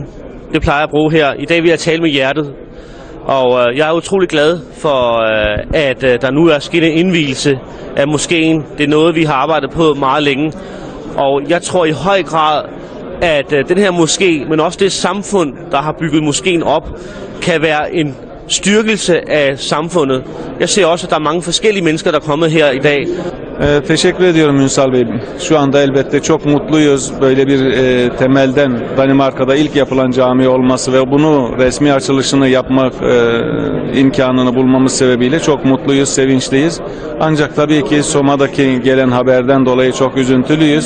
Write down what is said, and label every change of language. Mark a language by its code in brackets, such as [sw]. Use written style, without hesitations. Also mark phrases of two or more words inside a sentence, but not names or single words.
[da] Det plejer jeg at bruge her. I dag vil jeg tale med hjertet. Og jeg er utrolig glad for, at der nu er sket en indvielse af moskéen. Det er noget, vi har arbejdet på meget længe. Og jeg tror i høj grad, at den her moské, men også det samfund, der har bygget moskéen op, kan være en styrkelse af samfundet. Jeg ser også, at der er mange forskellige mennesker, der er kommet her i dag. [tr] Teşekkür ediyorum Ünsal Bey. Şu anda elbette çok mutluyuz. Böyle bir temelden Danimarka'da ilk yapılan cami olması ve bunu resmi açılışını yapmak imkanını bulmamız sebebiyle çok mutluyuz, sevinçliyiz. Ancak tabii ki Soma'daki gelen haberden dolayı çok üzüntülüyüz.